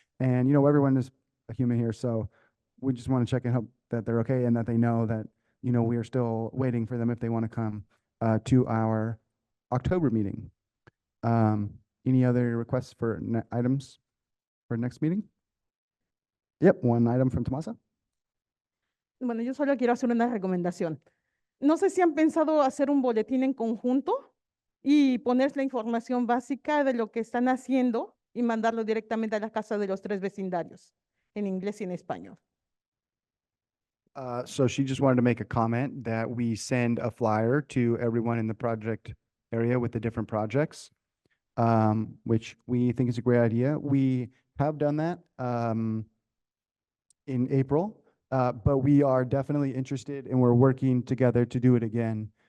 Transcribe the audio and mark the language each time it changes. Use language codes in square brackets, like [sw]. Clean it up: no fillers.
[en] And, everyone is a human here, so we just want to check and hope that they're okay and that they know that, we are still waiting for them if they want to come to our October meeting. Any other requests for items for next meeting? Yep, one item from Tomasa. [es] Bueno, yo solo quiero hacer una recomendación. No sé si han pensado hacer un boletín en conjunto y poner la información básica de lo que están haciendo y mandarlo directamente a la casa de los 3 vecindarios, en inglés y en español. [en] So she just wanted to make a comment that we send a flyer to everyone in the project area with the different projects, which we think is a great idea. We have done that in April, but we are definitely interested and we're working together to do it again.